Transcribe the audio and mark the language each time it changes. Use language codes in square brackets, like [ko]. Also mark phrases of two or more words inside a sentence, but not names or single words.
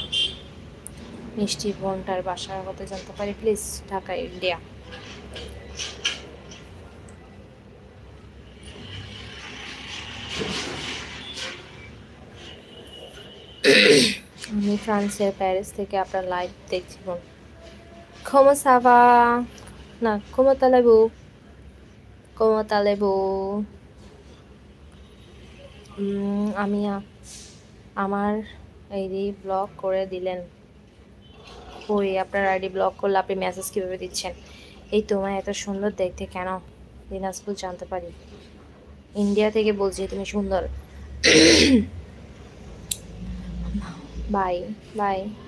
[bn] মিষ্টি বোনটার বাসার কথা জানতে পারি প্লিজ? ঢাকা, ইন্ডিয়া। আমি ফ্রান্সের প্যারিস থেকে আপনার লাইভ দেখছি বোন। [fr] Como ça va? না, como allez-vous? Como allez-vous? [bn] আমি আমার আইডি ব্লক করে দিলেন। ওই আপনার আইডি ব্লক করলে আপনি মেসেজ কীভাবে দিচ্ছেন? এই তোমায় এত সুন্দর দেখতে কেন? দিনাজপুর জানতে পারি? ইন্ডিয়া থেকে বলছি, তুমি সুন্দর। [en] bye bye.